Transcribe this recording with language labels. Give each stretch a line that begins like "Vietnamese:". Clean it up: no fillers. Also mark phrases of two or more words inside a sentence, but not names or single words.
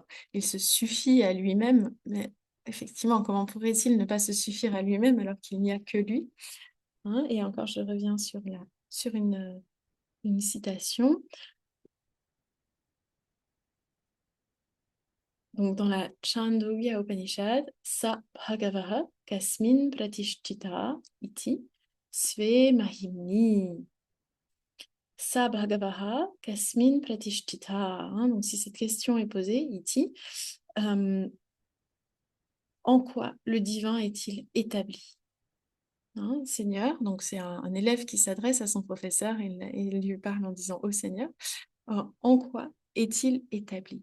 French: Il se suffit à lui-même, mais effectivement, comment pourrait-il ne pas se suffire à lui-même alors qu'il n'y a que lui? Et encore, je reviens sur une citation. Donc, dans la Chandogya Upanishad,
Sanskrit: Sa Bhagavaha Kasmin Pratishtita Iti Sve Mahimni. Sa Bhagavaha Kasmin Pratishtita.
French: Donc, si cette question est posée, Iti, en quoi le divin est-il établi? Seigneur, donc c'est un élève qui s'adresse à son professeur et il lui parle en disant au Seigneur, en quoi est-il établi?